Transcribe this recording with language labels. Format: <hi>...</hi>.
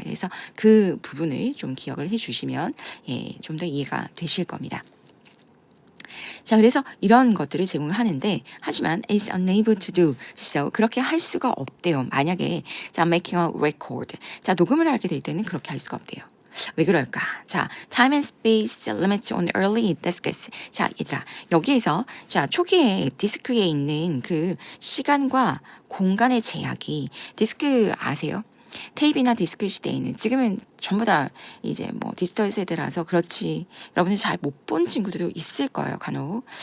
<ko>그래서 그 부분을 좀 기억을 해주시면 좀 더 이해가 되실 겁니다. 자, 그래서 이런 것들을 제공하는데 하지만</ko> <en>is unable to do so</en> <ko>그렇게 할 수가 없대요. 만약에 자</ko> <en>making a record</en> <ko>자 녹음을 하게 될 때는 그렇게 할 수가 없대요. 왜 그럴까?</ko> <en>자, time and space limits on early discs.</en> <ko>자, 얘들아, 여기에서 자 초기에 디스크에 있는 그 시간과 공간의 제약이 디스크 아세요? 테이프나 디스크 시대에는 지금은 전부 다 이제 뭐 디지털 세대라서 그렇지 여러분이 잘 못 본 친구들도 있을 거예요 간혹.</ko>